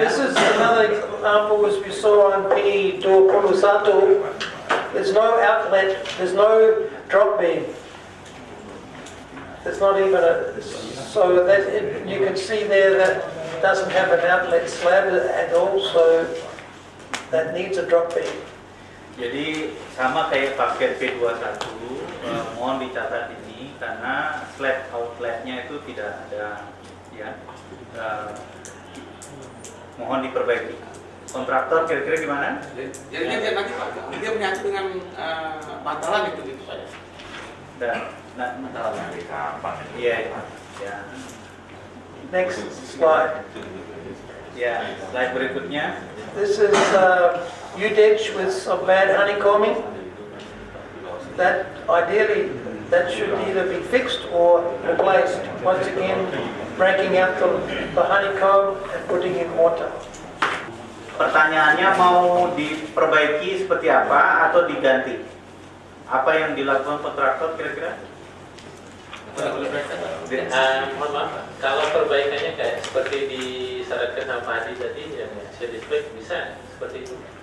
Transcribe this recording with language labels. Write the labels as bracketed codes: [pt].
[en] This is another example as we saw on P21. There's no outlet, there's no drop beam. There's not even a, so that you can see there that doesn't have an outlet slab at all, so that needs a drop beam. [id] Jadi sama kayak paket P21, mohon dicatat ini karena slab outletnya itu tidak ada ya. Mohon diperbaiki. Kontraktor kira-kira gimana? Jadinya dia nanti Pak, dia menyatu dengan bantalan gitu Pak. Dan bantalan iya. Ya. [en] Next slide. [id] Ya, slide berikutnya. [en] This is U-ditch with some bad honeycombing. That ideally, that should either be fixed or replaced. Once again, breaking out the honeycomb and putting in mortar. [id] Pertanyaannya mau diperbaiki seperti apa atau diganti? Apa yang dilakukan kontraktor kira-kira? Mohon maaf, kalau perbaikannya kayak seperti disyaratkan sama Pak Hadi tadi, yang saya spek bisa seperti itu.